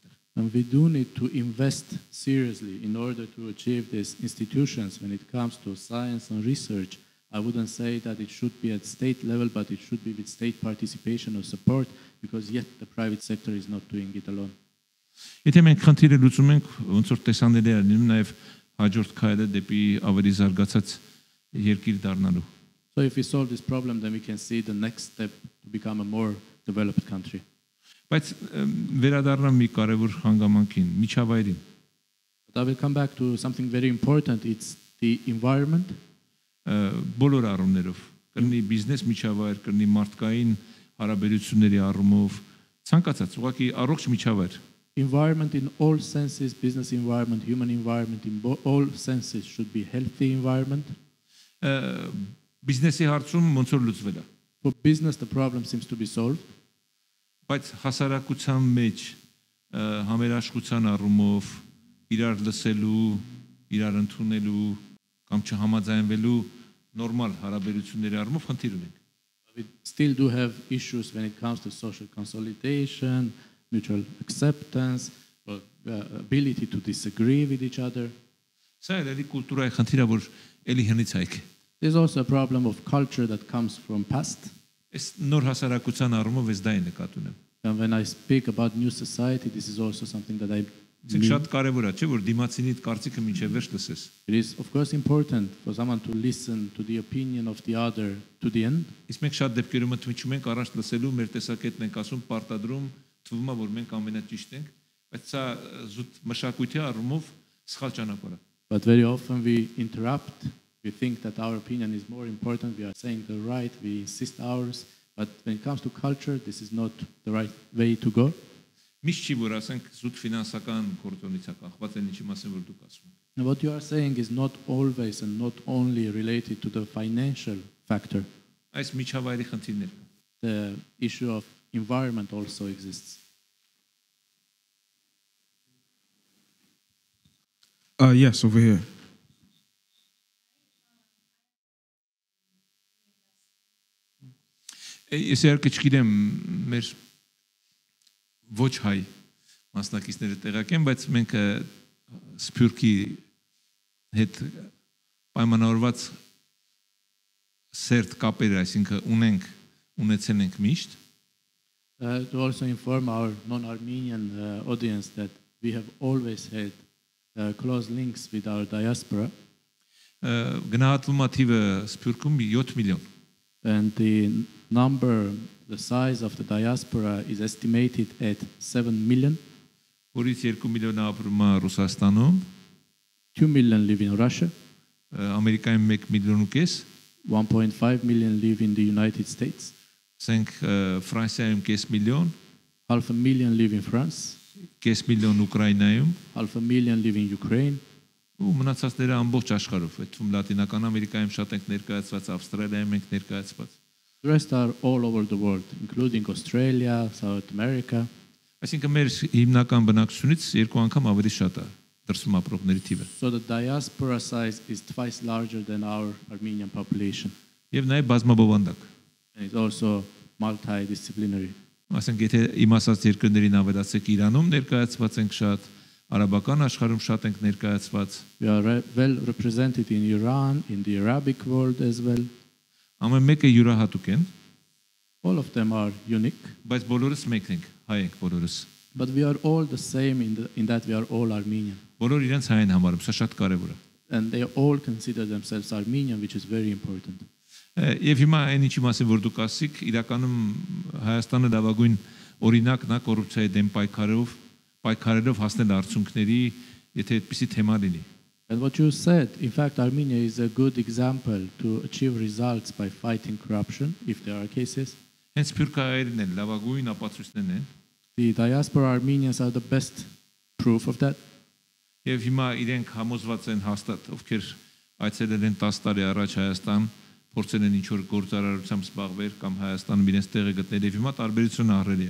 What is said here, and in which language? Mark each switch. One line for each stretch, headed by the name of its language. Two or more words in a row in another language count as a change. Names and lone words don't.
English: And we do need to invest seriously in order to achieve these institutions when it comes to science and research. I wouldn't say that it should be at state level, but it should be with state participation or support, because yet the private sector is not doing it alone.
Armenian: Եթե մենք խնդիրը լուծում ենք, ոնց որ տեսանելի է լինում նաև հաջորդ քայլը դեպի ավելի զարգացած երկիր դառնալու։
English: So if we solve this problem, then we can see the next step to become a more developed country.
Armenian: Բայց վերադառնամ մի կարևոր հանգամանքին, միջավայրին։
English: But I will come back to something very important. It's the environment.
Armenian: Բոլոր առումներով, կրնի բիզնես միջավայր, կրնի մարդկային հարաբերությունների առումով, ցանկացած, ուղղակի առողջ միջավայր։
English: Environment in all senses, business environment, human environment, in all senses should be healthy environment.
Armenian: Բիզնեսի հարցում ոնց որ լուծվել է։
English: For business, the problem seems to be solved.
Armenian: Բայց հասարակության մեջ համերաշխության առումով իրար լսելու, իրար ընդունելու կամ չհամաձայնվելու նորմալ հարաբերությունների առումով խնդիր ունենք։
English: We still do have issues when it comes to social consolidation, mutual acceptance, or ability to disagree with each other.
Armenian: Սա էլի կուլտուրայի խնդիր է, որ էլի հնից հայք։
English: There's also a problem of culture that comes from past.
Armenian: Այս նոր հասարակության առումով ես դա եմ նկատում եմ։
English: And when I speak about new society, this is also something that I
Armenian: Իսկ շատ կարևոր է, չէ՞ որ դիմացինի կարծիքը մինչև վերջ լսես։
English: It is of course important for someone to listen to the opinion of the other to the end.
Armenian: Իսկ մենք շատ դեպքերում ընդմիջում ենք առաջ լսելու, մեր տեսակետն ենք ասում, պարտադրում, թվում է որ մենք ամենաճիշտ ենք, բայց սա զուտ մշակույթի առումով սխալ ճանապարհ է։
English: But very often we interrupt. We think that our opinion is more important. We are saying the right. We insist ours. But when it comes to culture, this is not the right way to go.
Armenian: Միշտ չի որ ասենք զուտ ֆինանսական կորտոնից է կախված այն ինչի մասին որ դուք ասում եք։
English: And what you are saying is not always and not only related to the financial factor.
Armenian: Այս միջավայրի խնդիրներ կան։
English: The issue of environment also exists. Yes, over here.
Armenian: Ես իհարկե չգիտեմ մեր ոչ հայ մասնակիցները տեղակ են, բայց մենք Սփյուռքի հետ պայմանավորված սերտ կապեր, այսինքն ունեցել ենք միշտ։
English: To also inform our non-Armenian audience that we have always had close links with our diaspora.
Armenian: Գնահատվում է թիվը Սփյուռքում 7 միլիոն։
English: And the size of the diaspora is estimated at 7 million.
Armenian: Որից 2 միլիոնը ապրում է Ռուսաստանում,
English: 2 million live in Russia,
Armenian: Ամերիկայում 1 միլիոն ու կես,
English: 1.5 million live in the United States,
Armenian: ասենք Ֆրանսիայում կես միլիոն,
English: half a million live in France,
Armenian: կես միլիոն Ուկրաինայում,
English: half a million live in Ukraine,
Armenian: ու մնացածները ամբողջ աշխարհով, այդտվում Լատինական Ամերիկայում շատ ենք ներկայացված, Ավստրալիայում ենք ներկայացված։
English: The rest are all over the world, including Australia, South America.
Armenian: Այսինքն մեր հիմնական բնակչությունից 2 անգամ ավելի շատ է դրսում ապրողների թիվը։
English: So the diaspora size is twice larger than our Armenian population.
Armenian: Եվ նաև բազմաբովանդակ։
English: And it's also multidisciplinary.
Armenian: Ասենք եթե իմ ասած երկրներին ավելացեք Իրանում ներկայացված ենք շատ, արաբական աշխարհում շատ ենք ներկայացված։
English: We are well represented in Iran, in the Arabic world as well.
Armenian: Ամեն մեկը յուրահատուկ են,
English: All of them are unique,
Armenian: բայց բոլորս մեկն ենք, հայ ենք բոլորս։
English: but we are all the same in that we are all Armenian.
Armenian: Բոլոր իրենց հայ են համարում, սա շատ կարևոր է։
English: And they all consider themselves Armenian, which is very important.
Armenian: Եվ հիմա այն ինչի մասին որ դուք ասիք, իրականում Հայաստանը լավագույն օրինակն է կոռուպցիայի դեմ պայքարելով հասնել արդյունքների եթե այդպիսի թեմա լինի։
English: And what you said, in fact, Armenia is a good example to achieve results by fighting corruption, if there are cases.
Armenian: Հենց սփյուռքահայերն են լավագույն ապացույցներն են։
English: The diaspora Armenians are the best proof of that.
Armenian: Եվ հիմա իրենք համոզված են հաստատ, ովքեր այցելել են 10 տարի առաջ Հայաստան, փորձել են ինչ-որ գործարարությամբ զբաղվել կամ Հայաստանում իրենց տեղը գտնել, եւ հիմա տարբերությունը ահռելի է։